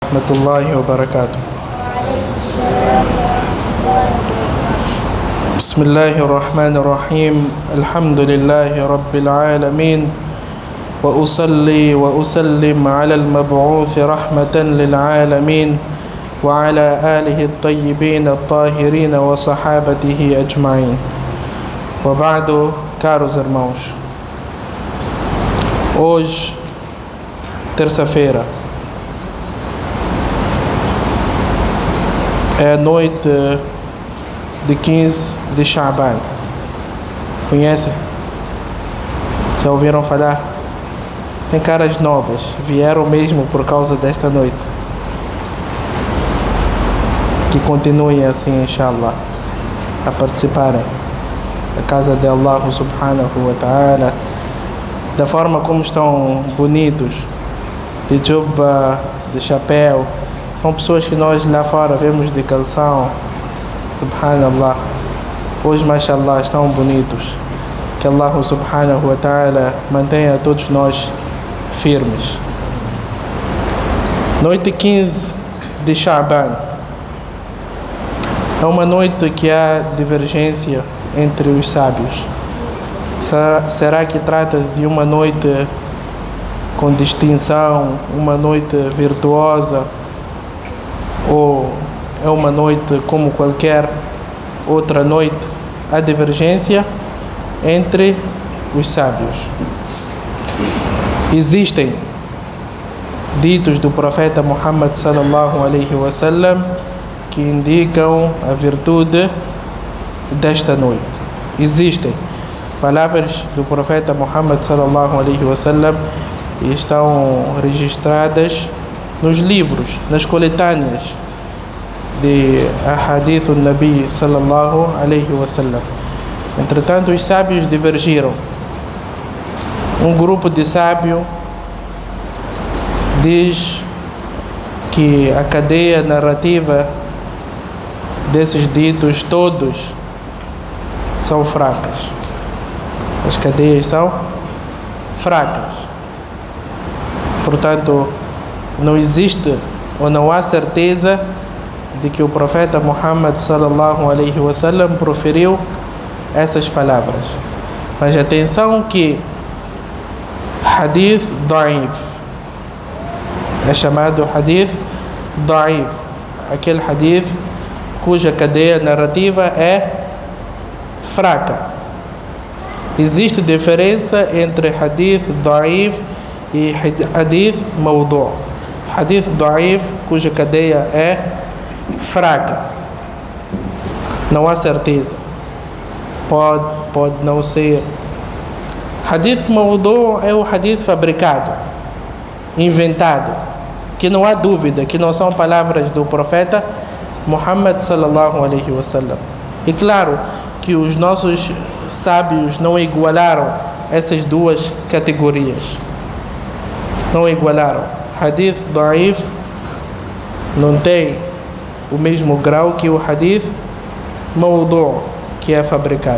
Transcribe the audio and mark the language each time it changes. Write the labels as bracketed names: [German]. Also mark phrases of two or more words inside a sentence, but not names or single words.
[Arabic] رحمة الله وبركاته. بسم الله الرحمن الرحيم. الحمد لله رب العالمين. وأصلي وأسلم على المبعوث رحمة للعالمين وعلى آله الطيبين الطاهرين وصحابته أجمعين. وبعد, [Portuguese] caros irmãos. Hoje, terça-feira, é a noite de 15 de Sha'ban. Conhecem? Já ouviram falar? Tem caras novas, vieram mesmo por causa desta noite. Que continuem assim, inshallah, a participarem da casa de Allah [Arabic] سبحانه وتعالى, [Portuguese] da forma como estão bonitos, de juba, de chapéu. São pessoas que nós lá fora vemos de calção. Subhanallah. Hoje, mashallah, estão bonitos. Que Allah [Arabic] سبحانه وتعالى [Portuguese] mantenha todos nós firmes. Noite 15 de Sha'ban. É uma noite que há divergência entre os sábios. Será que trata-se de uma noite com distinção, uma noite virtuosa, ou é uma noite como qualquer outra noite? Há divergência entre os sábios. Existem ditos do profeta Muhammad [Arabic] صلى الله عليه وسلم [Portuguese] que indicam a virtude desta noite. Existem palavras do profeta Muhammad [Arabic] صلى الله عليه وسلم [Portuguese] e estão registradas nos livros, nas coletâneas de [Arabic] أحاديث النبي صلى الله عليه وسلم. [Portuguese] Entretanto, os sábios divergiram. Um grupo de sábios diz que a cadeia narrativa desses ditos todos são fracas. As cadeias são fracas. Portanto, não existe ou não há certeza de que o profeta Muhammad [Arabic] صلى الله عليه وسلم [Portuguese] proferiu essas palavras. Mas atenção que [Arabic] حديث ضعيف [Portuguese] é chamado [Arabic] حديث ضعيف, [Portuguese] aquele hadith cuja cadeia narrativa é fraca. Existe diferença entre [Arabic] حديث ضعيف [Portuguese] e [Arabic] حديث موضوع'. حديث ضعيف, [Portuguese] cuja cadeia é fraca, não há certeza, pode não ser. [Arabic] حديث موضوع' [Portuguese] é o hadith fabricado, inventado, que não há dúvida que não são palavras do profeta Muhammad [Arabic] صلى الله عليه وسلم. [Portuguese] E claro que os nossos sábios não igualaram essas duas categorias. Não igualaram. [Arabic] حديث ضعيف [Portuguese] não tem o mesmo grau que o [Arabic] حديث موضوع', [Portuguese] que é fabricado.